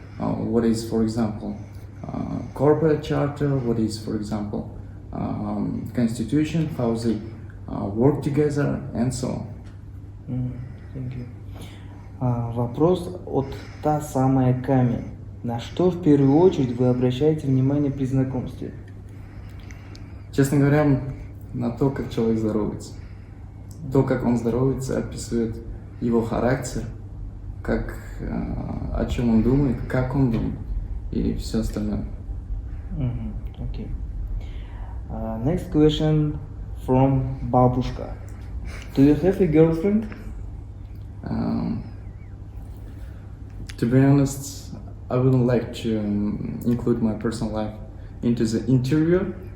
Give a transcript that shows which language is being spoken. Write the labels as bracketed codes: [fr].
[en] What is, for example, corporate charter, what is, for example, constitution, how they work together, and so on. Thank you. [ru] Вопрос от та самая Ками. На что в первую очередь вы обращаете внимание при знакомстве? Честно говоря, на то, как человек здоровается. То, как он здоровается, описывает его характер, как, о чем он думает, как он думает и все остальное. [en] Okay. Next question from Babushka. Do you have a girlfriend? To be honest, I wouldn't like to include my personal life into the interview,